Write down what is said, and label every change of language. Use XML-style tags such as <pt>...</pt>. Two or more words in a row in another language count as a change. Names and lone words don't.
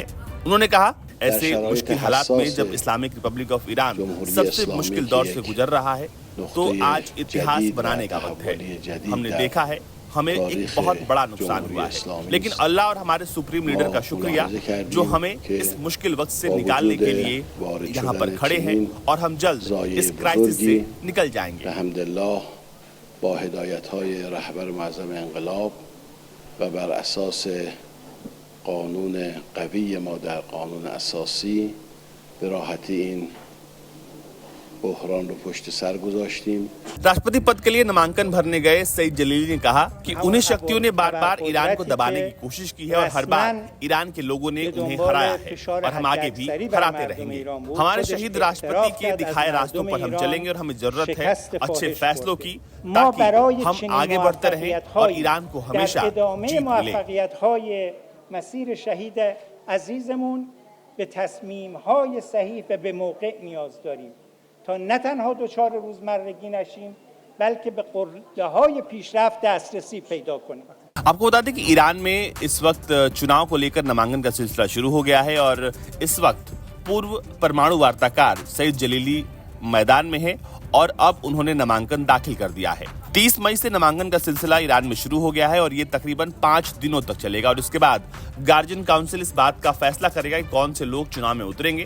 <hi>उन्होंने कहा, ऐसे मुश्किल हालात में जब इस्लामिक रिपब्लिक ऑफ ईरान सबसे मुश्किल दौर से गुजर रहा है तो आज इतिहास बनाने का वक्त है। हमने देखा है हमें एक बहुत बड़ा नुकसान हुआ है, लेकिन अल्लाह और हमारे</hi> <en>Supreme Leader</en> <hi>का शुक्रिया जो हमें इस मुश्किल वक्त से निकालने के लिए यहाँ पर खड़े हैं और हम जल्द इस क्राइसिस से निकल जाएंगे।</hi> <fa>با هدایت‌های رهبر معظم انقلاب و بر اساس قانون قوی ما در قانون اساسی به راحتی این بحران پشت سر گذاشتیم.</fa> <hi>राष्ट्रपति पद के लिए नामांकन भरने गए सईद जलीली ने कहा कि उन्हीं शक्तियों ने बार बार ईरान को दबाने की कोशिश की है और हर बार ईरान के लोगों ने उन्हें हराया है और हम आगे भी हराते रहेंगे। हमारे शहीद राष्ट्रपति के दिखाए रास्तों पर हम चलेंगे और हमें जरूरत है अच्छे फैसलों की ताकि हम आगे बढ़ते रहें और ईरान को हमेशा जीत मिले।</hi> <fa>مسیر شهید عزیزمون به تصمیم‌های صحیح و به موقع نیاز داریم تا نه تنها دچار روزمرگی نشیم بلکه به قله‌های پیشرفت دسترسی پیدا کنیم।</fa> <hi>आपको बता दें कि ईरान में इस वक्त चुनाव को लेकर नामांकन का सिलसिला शुरू हो गया है और इस वक्त पूर्व परमाणु वार्ताकार सईद जलीली मैदान में है और अब उन्होंने नामांकन दाखिल कर दिया है। 30 मई से नामांकन का सिलसिला ईरान में शुरू हो गया है और ये तकरीबन 5 दिनों तक चलेगा और इसके बाद गार्जियन काउंसिल इस बात का फैसला करेगा कि कौन से लोग चुनाव में उतरेंगे।</hi>